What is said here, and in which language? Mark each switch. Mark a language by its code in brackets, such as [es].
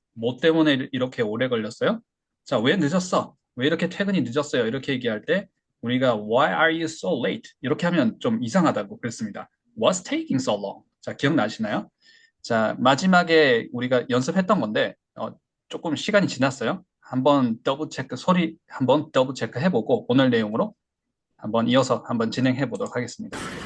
[ko] 뭐 때문에 이렇게 오래 걸렸어요? 자, 왜 늦었어? 왜 이렇게 퇴근이 늦었어요? 이렇게 얘기할 때 우리가 [en] Why are you so late? [ko] 이렇게 하면 좀 이상하다고 그랬습니다. [en] What's taking so long? [ko] 자, 기억나시나요? 자, 마지막에 우리가 연습했던 건데 조금 시간이 지났어요. 한번 더블 체크, 소리 한번 더블 체크 해보고 오늘 내용으로 한번 이어서 한번 진행해 보도록 하겠습니다.